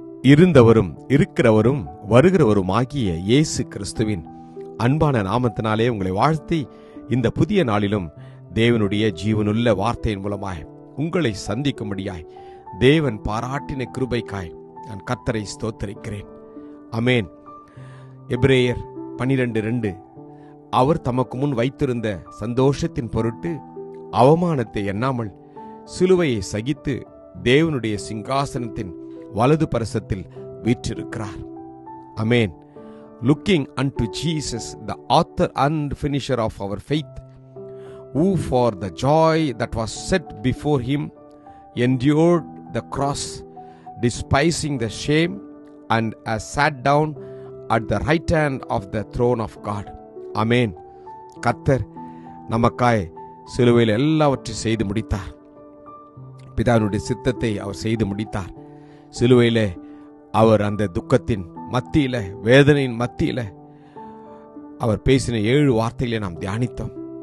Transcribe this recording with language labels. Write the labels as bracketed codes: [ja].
[ta] இருந்தவரும் இருக்கிறவரும் வருகிறவரும் ஆகிய இயேசு கிறிஸ்துவின் அன்பான நாமத்தினாலே உங்களை வாழ்த்தி இந்த புதிய நாளிலும் தேவனுடைய ஜீவனுள்ள வார்த்தையின் மூலமாய் உங்களை சந்திக்கும்படியாய் தேவன் பாராட்டின கிருபைக்காய் நான் கர்த்தரை ஸ்தோத்திரிக்கிறேன். அமேன். எபிரேயர் 12:2 அவர் தமக்கு முன் வைத்திருந்த சந்தோஷத்தின் பொருட்டு அவமானத்தை எண்ணாமல் சிலுவையை சகித்து தேவனுடைய சிங்காசனத்தின் வலது பரசத்தில் வீற்றிருக்கிறார். அமேன். [en] Looking unto Jesus, the author and finisher of our faith, who for the joy that was set before him endured the cross, despising the shame, and has sat down at the right hand of the throne of God. Amen. [ta] கர்த்தர் நமக்காய் சிலுவையில் எல்லாவற்றையும் செய்து முடித்தார். பிதாவினுடைய சித்தத்தை அவர் செய்து முடித்தார். சிலுவையிலே அவர் அந்த துக்கத்தின் மத்தியில, வேதனையின் மத்தியில அவர் பேசின 7 வார்த்தைகளை நாம் தியானித்தோம்.